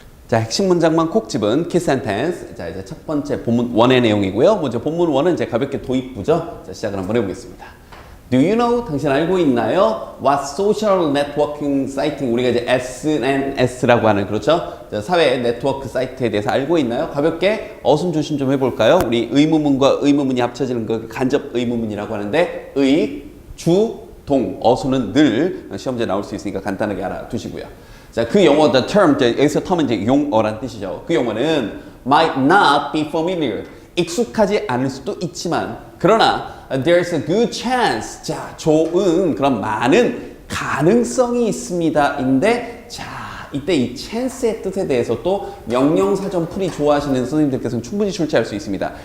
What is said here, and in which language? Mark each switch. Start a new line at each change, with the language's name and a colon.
Korean: 자, 핵심 문장만 콕 집은
English: key sentence.
Korean: 자, 이제 첫 번째 본문 1의 내용이고요. 먼저 본문 1은 이제 가볍게 도입부죠. 자, 시작을 한번 해보겠습니다.
English: Do you know?
Korean: 당신 알고 있나요?
English: What social networking site?
Korean: 우리가 이제 SNS라고 하는, 그렇죠? 자, 사회 네트워크 사이트에 대해서 알고 있나요? 가볍게 어순조심 좀 해볼까요? 우리 의문문과 의문문이 합쳐지는 거 간접 의문문이라고 하는데 의, 주, 동, 어순은 늘 시험지에 나올 수 있으니까 간단하게 알아두시고요. 자, 그 용어,
English: the term,
Korean: 여기서 term은 이제 용어란 뜻이죠. 그 용어는
English: might not be familiar.
Korean: 익숙하지 않을 수도 있지만, 그러나
English: there's a good chance.
Korean: 자, 좋은 그런 많은 가능성이 있습니다.인데, 자, 이때 이 chance의 뜻에 대해서 또 명령사전 풀이 좋아하시는 선생님들께서는 충분히 출제할 수 있습니다.